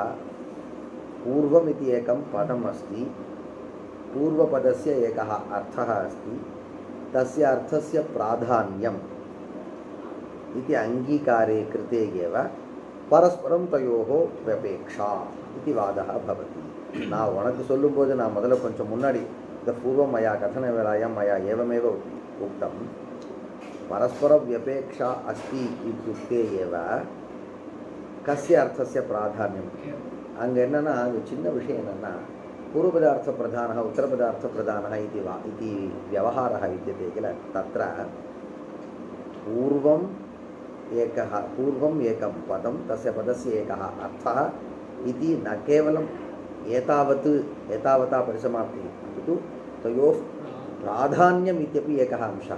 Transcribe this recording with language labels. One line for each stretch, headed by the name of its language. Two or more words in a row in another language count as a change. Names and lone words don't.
Sanskrit: पूर्वम् इति एकं पदम् अस्ति, पूर्वपदस्य एकः अर्थः अस्ति, तस्य अर्थस्य प्राधान्यम् इति अङ्गीकारे कृते एव परस्परं तयोः व्यपेक्षा इति वादः भवति।
Tamil: நான் உனக்கு சொல்லும்போது நான் முதல்ல கொஞ்சம் முன்னாடி இந்த பூர்வம்
Sanskrit: மயா கथन वेलायां मया एवमेव उक्तं परस्परव्यपेक्षा अस्ति इत्युक्ते एव कस्य अर्थस्य प्राधान्यम्
Tamil: அங்கே என்னன்னா அது சின்ன விஷயம் என்னன்னா
Sanskrit: पूर्वपदार्थप्रधानः उत्तरपदार्थप्रधानः इति व्यवहारः विद्यते किल। तत्र पूर्वम् एकं पदं तस्य पदस्य एकः अर्थः इति न केवलम् एतावता परिसमाप्तिः अपितु तयोः प्राधान्यम् इत्यपि एकः अंशः।